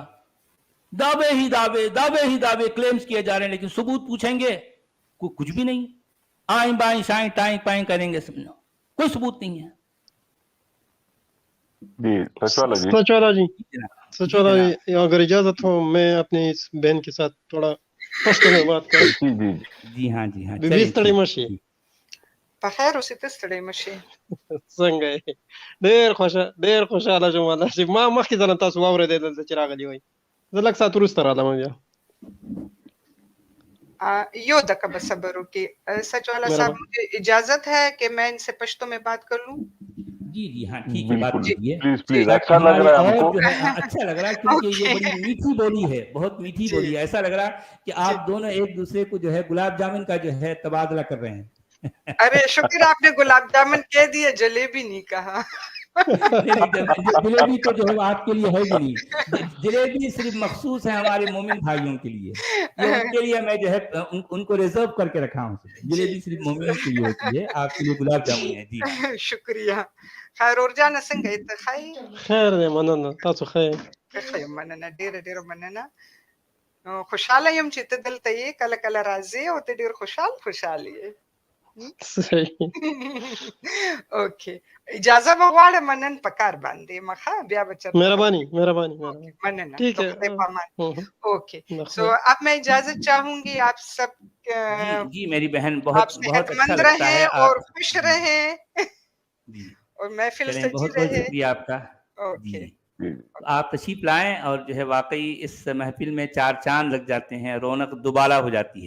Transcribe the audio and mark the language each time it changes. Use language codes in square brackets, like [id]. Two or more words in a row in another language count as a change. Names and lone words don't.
[ur] دعوے ہی دعوے کلیمز کیے جا رہے ہیں، لیکن ثبوت پوچھیں گے کچھ بھی نہیں. آئیں بائیں شائیں ٹائیں پائیں کریں گے، سمجھو کوئی ثبوت نہیں ہے. جی سچوالا جی اگر اجازت ہو میں اپنی اس بہن کے ساتھ تھوڑا پشتو میں بات کروں. جی ہاں [ps] ستړی مشي په خیر اوسې ته ستړی مشې. څنګه یې؟ ډېر خوشحاله شوم والله چې ما مخکې ځله تاسو واورېدی دلته چې راغلي وئ. زه لږ ساعت وروسته رالم بیا. یو دقیقه بس صبر وکړئ. [ur] سچوالا صاحب مجھے اجازت ہے کہ میں ان سے پشتو میں بات کر لوں؟ جی ہاں ٹھیک ہے، بات کیجیے. پلیز اچھا لگ رہا ہے ہم کو. اچھا لگ رہا ہے کیونکہ یہ بڑی میٹھی بولی ہے، بہت میٹھی بولی ہے. ایسا لگ رہا ہے کہ آپ دونوں ایک دوسرے کو جو ہے گلاب جامن کا جو ہے تبادلہ کر رہے ہیں. ارے شکر آپ نے گلاب جامن کہہ دیا، جلیبی نہیں کہا. جلیبی تو جو ہے آپ کے لیے ہے بھی نہیں. جلیبی صرف مخصوص ہے ہمارے مومن بھائیوں کے لیے، یہ ان کے لیے میں جو ہے ان کو ریزرو کر کے رکھا ہوں. جلیبی صرف مومنوں کے لیے ہوتی ہے، آپ کے لیے گلاب جامن ہے. جی شکریہ. [ps] خیر اورجانه څنګه یې؟ ته ښه یې؟ خیر دی، مننه. تاسو ښه یې؟ ښه یم، مننه، ډېره مننه. خوشحاله یم چې ته دلته یې، کله کله راځې او ته ډېر خوشحال یې. صحیح. اوکې اجازه به غواړم منن په کار باندې مخه بیا به چرته [ur] مہربانی [ps] اوکے منن [ur] ٹھیک تو ہے. [ps] خدای پامان اوکے بخیر. [ur] سو اب میں اجازت چاہوں گی آپ سب جی میری بہن آپ بہت صحت اچھا مند لگتا رہیں ہے اور آپ. خوش رہیں جی اور محفل چلیں سجی بہت بہت رہے. شکریہ آپ کا. اوکے جی آپ تشریف لائیں اور جو ہے واقعی اس محفل میں 4 چاند لگ جاتے ہیں, رونق دوبالا ہو جاتی ہے.